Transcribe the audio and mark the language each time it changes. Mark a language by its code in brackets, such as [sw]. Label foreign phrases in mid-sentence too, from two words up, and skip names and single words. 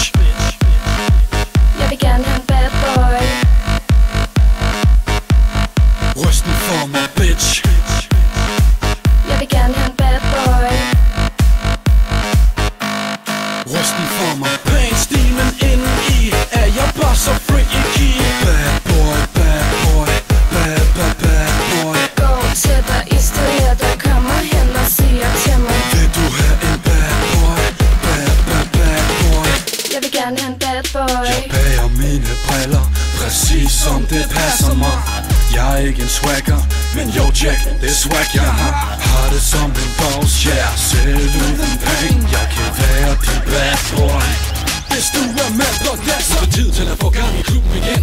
[da] Jeg vil gerne have en [en] bad boy. [da] Ryst den for mig, bitch. Jeg vil gerne have en [en] bad boy. [da] Ryst den for mig. Pain-stilen inden i er jeg bare så freaky. [en] Bad boy, bad boy, bad, bad, bad boy. [da] Gå til dig i stedet, der kommer hen og siger til mig: Vil du have en [en] bad boy, bad, bad, bad boy? [da] Jeg vil gerne have en [en] bad boy. [da] Jeg bager mine briller, præcis som det passer mig. Jeg er ikke en swagger, men yo Jack, det er swag jeg har. Har det som en boss, yeah, selv uden penge. Jeg kan være din [en] bad boy. [da] Hvis du er med på det, så er det tid til at få gang i klubben igen.